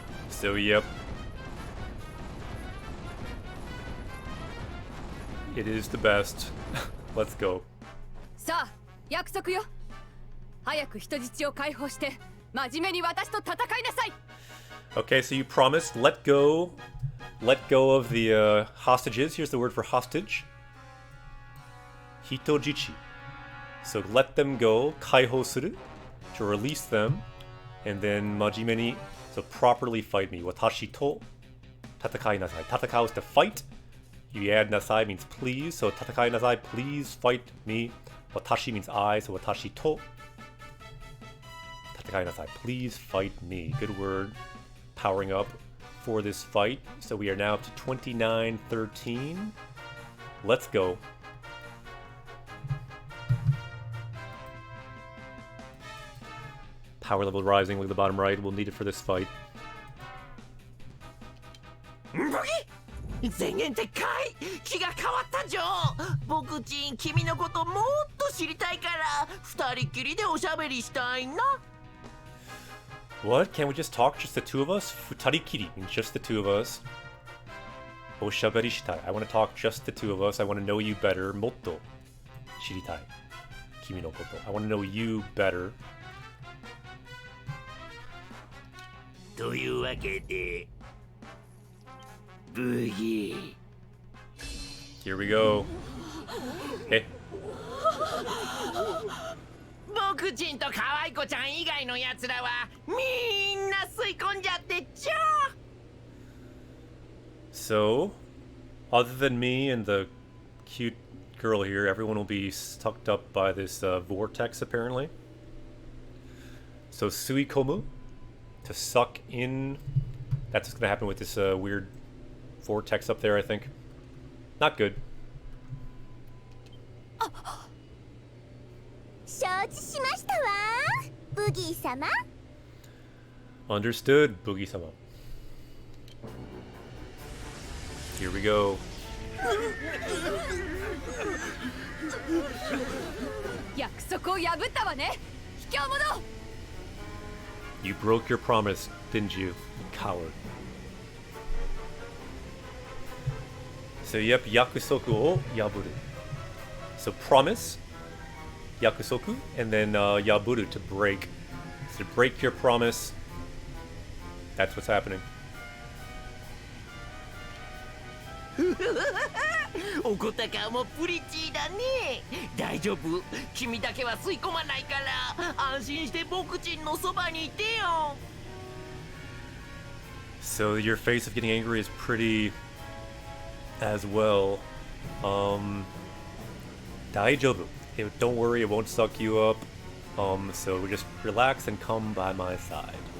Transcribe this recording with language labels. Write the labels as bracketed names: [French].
[English] So, yep. It is the best. Let's go. [Japanese] さあ約束よ。早く人質を解放して真面目に私と戦いなさい。 [English] Okay, so you promised let go of the hostages. Here's the word for hostage. Hitojichi. So let them go. [Japanese] Kaihou suru, [English] to release them, and then [Japanese] majime ni, [English] so properly fight me. [Japanese] Watashi to tatakai nasai. [English] Tatakao is to fight. You add nasai means please. So [Japanese] tatakai nasai, [English] please fight me. Watashi means I. So [Japanese] watashi to tatakai nasai. [English] Please fight me. Good word. Powering up for this fight. So we are now up to 29-13. Let's go. Power level rising. Look at the bottom right. We'll need it for this fight. [Japanese] 前言撤回気が変わったじょ僕ちん君のこともっと知りたいから二人きりでおしゃべりしたいな [English] What? Can't we just talk? Just the two of us? Futarikiri means just the two of us. [Japanese] Oshaberi shitai. [English] I want to talk just the two of us. I want to know you better. [Japanese] Motto shiritai. Kimi no koto. [English] I want to know you better. [Japanese] というわけでブギー [English] Here we go. Hey. [Japanese] 僕ちんと可愛い子ちゃん以外のやつらはみんな吸い込んじゃってちょ [English] So, other than me and the cute girl here, everyone will be sucked up by this vortex, apparently. So, suikomu, to suck in. That's what's going to happen with this weird vortex up there, I think. Not good. [Japanese] 承知しましたわブギー様 [English] Understood, Boogie-sama. Here we go. [Japanese] 約束を破ったわね。卑怯者。 [English] You broke your promise, didn't you, coward? So, yep, [Japanese] yakusoku o yaburu. [English] So, promise, yakusoku, and then yaburu, to break. So, to break your promise, that's what's happening. [Japanese] 怒った顔もプリチーだね大丈夫君だけは吸い込まないから安心して僕ちんのそばにいてよ [English] So, your face of getting angry is pretty as well. Daijoubu. Don't worry, it won't suck you up. So just relax and come by my side.